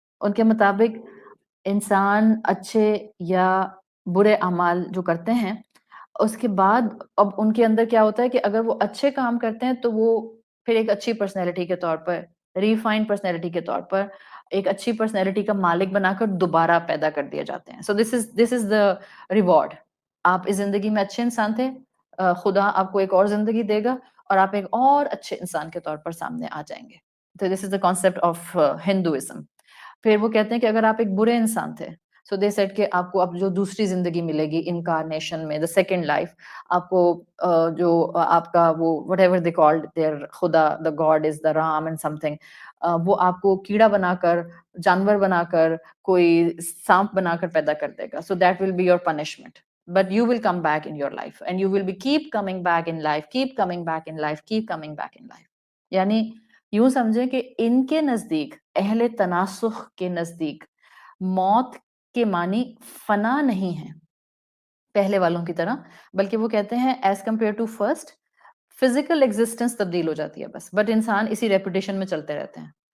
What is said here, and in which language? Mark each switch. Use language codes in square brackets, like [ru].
[ur] ان کے مطابق انسان اچھے یا برے اعمال جو کرتے ہیں، اس کے بعد اب ان کے اندر کیا ہوتا ہے کہ اگر وہ اچھے کام کرتے ہیں تو وہ پھر ایک اچھی پرسنالٹی کے طور پر، ریفائنڈ پرسنالٹی کے طور پر ایک اچھی پرسنالٹی کا مالک بنا کر دوبارہ پیدا کر دیے جاتے ہیں. [en] So this is the reward. [ur] آپ اس زندگی میں اچھے انسان تھے، خدا آپ کو ایک اور زندگی دے گا اور آپ ایک اور اچھے انسان کے طور پر سامنے آ جائیں گے. [en] تو this is the concept of Hinduism. [ur] پھر وہ کہتے ہیں کہ اگر آپ ایک برے انسان تھے، [en] so they said [ur] کہ آپ کو اب جو دوسری زندگی ملے گی انکارنیشن میں، [en] the second life, [ur] آپ کو جو آپ کا وہ [en] whatever they called their [ur] خدا، [en] the God is the Ram and something, [ur] وہ آپ کو کیڑا بنا کر، جانور بنا کر، کوئی سانپ بنا کر پیدا کر دے گا. [en] So that will be your punishment. But you will come back in your life and you will be keep coming back in life, keep coming back in life, keep coming back in life. [ur] یعنی یوں سمجھیں کہ ان کے نزدیک، اہل تناسخ کے نزدیک، موت کے معنی فنا نہیں ہے پہلے والوں کی طرح، بلکہ وہ کہتے ہیں [en] as compare to first physical existence [ur] تبدیل ہو جاتی ہے بس، بٹ انسان اسی ریپوٹیشن میں چلتے رہتے ہیں.